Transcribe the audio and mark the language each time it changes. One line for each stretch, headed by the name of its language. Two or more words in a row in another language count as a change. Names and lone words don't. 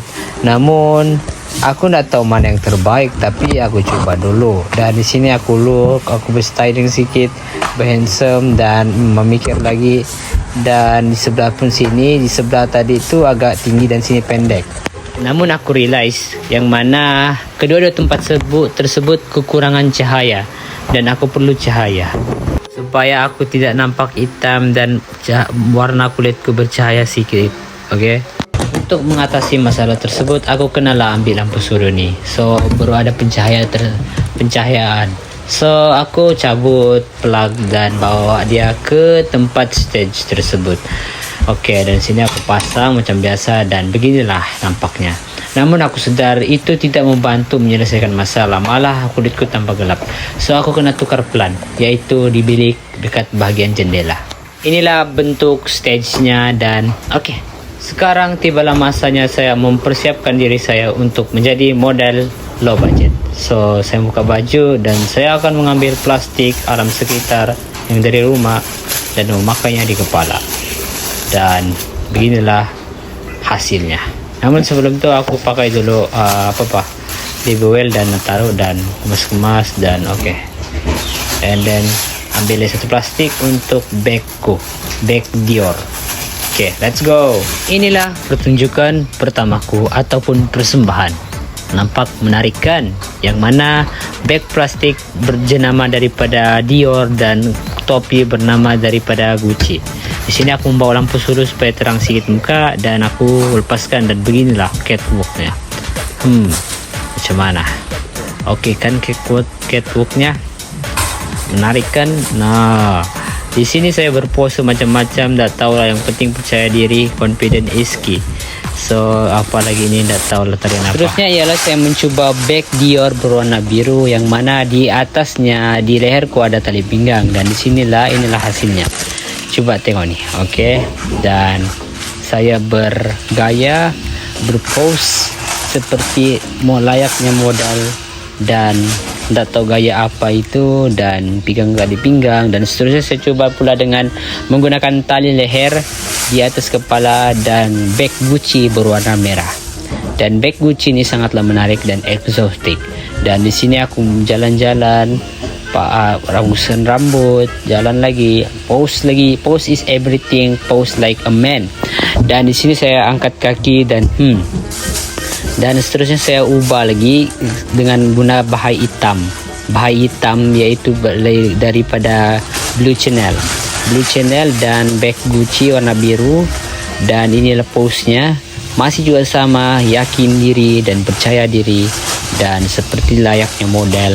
Malay: Namun aku tidak tahu mana yang terbaik, tapi aku coba dulu. Dan di sini aku berstyling sedikit, handsome dan memikir lagi. Dan di sebelah pun sini, di sebelah tadi itu agak tinggi dan sini pendek. Namun aku realize yang mana kedua-dua tempat tersebut kekurangan cahaya, dan aku perlu cahaya supaya aku tidak nampak hitam dan warna kulitku bercahaya sedikit. Oke. Untuk mengatasi masalah tersebut aku kenalah ambil lampu suruh ni. So baru ada pencahayaan. So aku cabut plug dan bawa dia ke tempat stage tersebut. Oke, dan sini aku pasang macam biasa dan beginilah nampaknya. Namun aku sedar itu tidak membantu menyelesaikan masalah, malah kulitku tambah gelap. So aku kena tukar plan, yaitu di bilik dekat bahagian jendela. Inilah bentuk stage-nya. Dan oke, sekarang tibalah masanya saya mempersiapkan diri saya untuk menjadi model
English: low budget.
Malay: So saya buka baju dan saya akan mengambil plastik alam sekitar yang dari rumah dan memakainya di kepala. Dan beginilah hasilnya. Namun sebelum itu aku pakai dulu
English: baby oil
Malay: dan taruh dan kemas-kemas dan oke.
English: And then
Malay: ambil satu plastik untuk bagku, bag Dior. Oke,
English: let's go.
Malay: Inilah pertunjukan pertamaku ataupun persembahan. Nampak menarikan, yang mana bag plastik berjenama daripada Dior dan topi bernama daripada Gucci. Di sini aku membawa lampu suruh supaya terang sedikit muka dan aku lepaskan, dan beginilah catwalknya. Macam mana? Oke kan catwalknya menarik kan? Nah, di sini saya berpose macam-macam, tak tahu lah, yang penting percaya diri,
English: confident is key.
Malay: So apalagi ini tak tahu letakkan apa. Terusnya ialah saya mencuba bag Dior berwarna biru, yang mana di atasnya di leherku ada tali pinggang, dan inilah hasilnya. Coba tengok nih, oke. Dan saya bergaya, berpose seperti layaknya modal, dan tidak tahu gaya apa itu, dan pinggang di pinggang, dan seterusnya. Saya coba pula dengan menggunakan tali leher di atas kepala dan bag Gucci berwarna merah. Dan bag Gucci ini sangatlah menarik dan eksotik. Dan di sini aku jalan-jalan, ramusan rambut, jalan lagi,
English: pose is everything, pose like a man.
Malay: Dan di sini saya angkat kaki dan seterusnya saya ubah lagi dengan guna bahai hitam yaitu daripada Blue Channel dan bag Gucci warna biru. Dan inilah pose-nya, masih juga sama, yakin diri dan percaya diri dan seperti layaknya model.